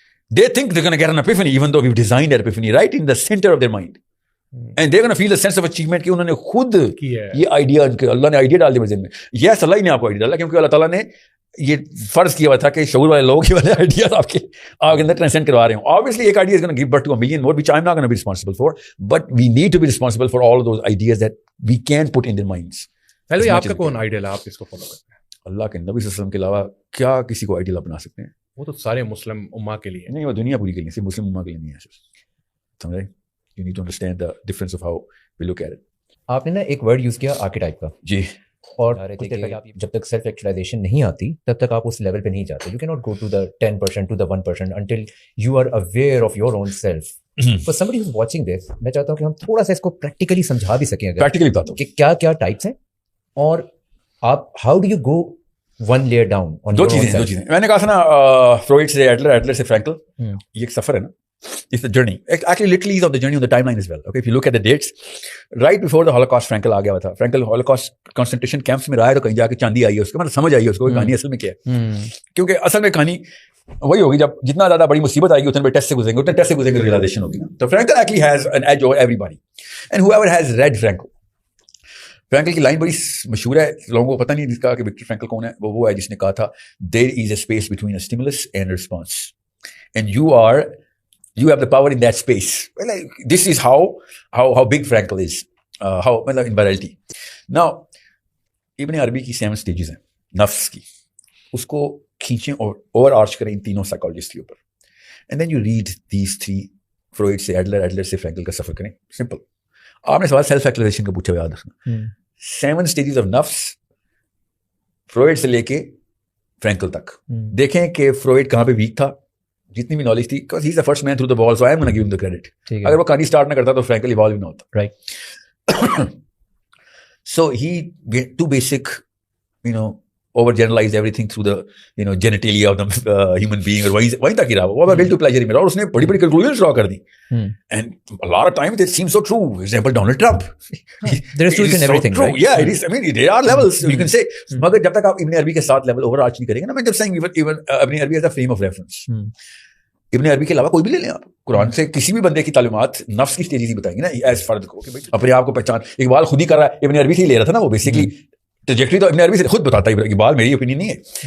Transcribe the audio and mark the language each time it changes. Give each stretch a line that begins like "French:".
English: They think they're gonna get an epiphany, even though we've designed that epiphany right in the center of their mind. And they're gonna feel a sense of achievement
Hindi: कि उन्होंने खुद ये idea, अल्लाह ने idea डाल दिया मेरे ज़हन में. Yes, अल्लाह ही ने आपको आइडिया डाला, क्योंकि अल्लाह ताला ने ये फर्ज किया हुआ था कि शऊर वाले लोग ये वाले आइडियाज आपके अंदर ट्रांसेंड करवा रहे हो.
English: Obviously एक idea is gonna give birth to a million more, which I am not gonna be responsible for, but we need to be responsible for all those ideas that we can put in their minds.
Hindi: पहले आपका कौन ideal है, आप किसको follow करते हैं? अल्लाह के नबी सल्लल्लाहु अलैहि वसल्लम के अलावा क्या किसी को आइडियल बना सकते हैं? वो तो सारे मुस्लिम उम्मा के लिए नहीं, वो दुनिया पूरी के लिए, सिर्फ मुस्लिम उम्मा के लिए नहीं है. समझ रहे?
English: You need to understand the difference of how we look at it.
Hindi: आपने ना एक वर्ड यूज किया आर्केटाइप का. जी. और जब तक सेल्फ एक्चुअलाइजेशन नहीं आती तब तक आप उस लेवल पे नहीं जाते.
English: You can not go to the 10% to the 1% until you are aware of your own self. For somebody who's watching this,
Hindi: मैं चाहता हूँ कि हम थोड़ा सा इसको प्रैक्टिकली समझा भी सकें, प्रैक्टिकली बताता हूँ कि क्या क्या टाइप्स हैं और आप
English: How do you go one layer down on.
Hindi: दो चीजें मैंने कहा था ना, फ्रॉइड से एडलर से फ्रैंकल, ये एक सफर है ना.
English: It's the journey. Actually, literally, is on the journey on the timeline as well. Okay, if you look at the dates, right before the Holocaust, Frankel
Hindi: आ गया था. Frankel Holocaust concentration camps में रहा है तो कहीं जाके चांदी आई है उसको, मतलब समझ आई है उसको कहानी असल में क्या है. क्योंकि असल में कहानी वही होगी, जब जितना ज्यादा बड़ी मुसीबत आएगी उतने बड़े टेस्ट से गुजरेंगे, उतने टेस्ट से गुजरेंगे रियलाइजेशन होगी ना. तो Frankel
English: actually has an edge over everybody, and whoever has read Frankel
Hindi: की लाइन बड़ी मशहूर है, लोगों को पता नहीं जिसका कि विक्टर फ्रैंकल कौन है. वो है जिसने कहा था,
English: there is a space between a stimulus and a response, and you have the power in that space. Well, like, this is how big Frankel is, how मतलब in virality.
Hindi: Now इब्न अरबी की 7 stages हैं नफ्स की, उसको खींचें और over arch करें इन तीनों साइकोलॉजिस्ट के ऊपर,
English: and then you read these 3,
Hindi: Freud से एडलर से फ्रैंकल का सफर करें. सिंपल. आपने सवाल सेल्फ एक्चुअलाइजेशन का पूछा, याद रखना. 7 stages ऑफ नफ्स, फ्रॉइड से लेके फ्रैंकल तक. देखें कि फ्रॉइड कहाँ पे वीक था, जितनी भी नॉलेज थी,
English: Because he is the first man through the wall, so I am gonna give him the credit.
Hindi: अगर वो कहानी स्टार्ट ना करता तो फ्रैंकल इवॉल्व ही ना होता.
English: Right. So he too basic, overgeneralized everything through the genitalia of the human being,
Hindi: और वहीं तक ही रहा वो
English: will to pleasure
Hindi: ही मेरा, और उसने बड़ी बड़ी
English: conclusions draw कर दी. And a lot of times it seems so true. For example, Donald Trump. There is truth in everything, so right? Yeah, it is. I mean, there are levels you can say.
Hindi: मगर जब तक आप इब्न अरबी के साथ level overarch नहीं करेंगे ना, मैं जब
English: saying even
Hindi: इब्न अरबी as a frame of reference. इब्न अरबी के अलावा कोई भी ले लें आप, कुरान से किसी भी बंदे की तालीमात नफ्स की स्टेजेस ही बताएंगे ना, एज फर्द को कि भाई अपने आप को पहचान. इकबाल खुद ही कर रहा है, इब्न अरबी से ही ले रहा था ना वो बेसिकली. ट्रैजेक्टरी तो इब्न अरबी से खुद बताता है, इकबाल मेरी ओपिनियन नहीं है.